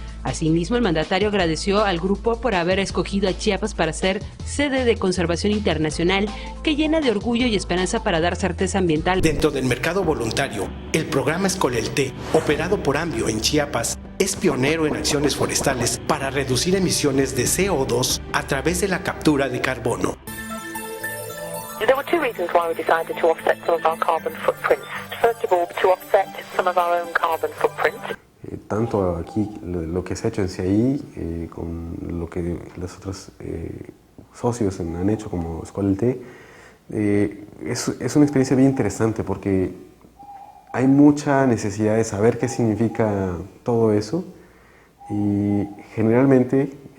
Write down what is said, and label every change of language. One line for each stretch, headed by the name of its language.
Spanish: Asimismo, el mandatario agradeció al grupo por haber escogido a Chiapas para ser sede de Conservación Internacional, que llena de orgullo y esperanza para dar certeza ambiental. Dentro del mercado voluntario, el programa Escolelte, operado por AMBIO en Chiapas, es pionero en acciones forestales para reducir emisiones de CO2 a través de la captura de carbono.
English: There were two reasons why we decided to offset some of our carbon footprints. First of all, to offset some of our own carbon footprint.
Spanish: Tanto aquí lo que se ha hecho en CIAI, con lo que los otros socios han hecho como Escolelte, es una experiencia bien interesante porque hay mucha necesidad de saber qué significa todo eso y generalmente,